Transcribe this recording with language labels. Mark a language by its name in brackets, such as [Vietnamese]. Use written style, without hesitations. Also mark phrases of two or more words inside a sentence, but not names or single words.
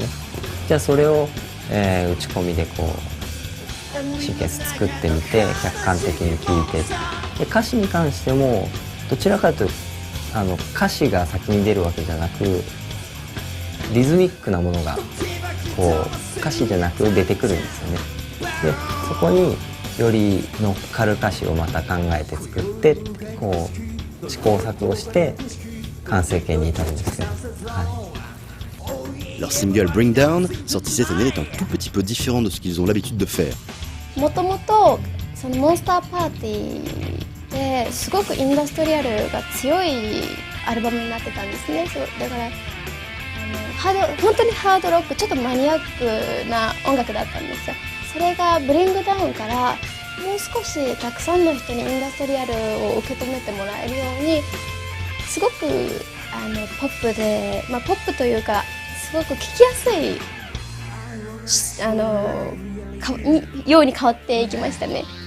[Japanese] じゃあそれを、打ち込みでこうシーケンス作ってみて客観的に聴いて、で歌詞に関してもどちらかというと歌詞が先に出るわけじゃなくリズミックなものがこう歌詞じゃなく出てくるんですよね。でそこにより乗っかる歌詞をまた考えて作ってこう試行錯誤して完成形に至るんですけど、 [French] Leur single Bring Down, sorti cette année, est un tout petit peu différent de ce qu'ils ont l'habitude de faire. [Japanese] もともとそのモンスターパーティーですごくインダストリアルが強いアルバムになってたんですね。そうだから本当にハードロックちょっとマニアックな音楽だったんですよ。それがブリングダウンからもう少したくさんの人にインダストリアルを受け止めてもらえるようにすごくポップで、ポップというかすごく聴きやすいように変わっていきましたね。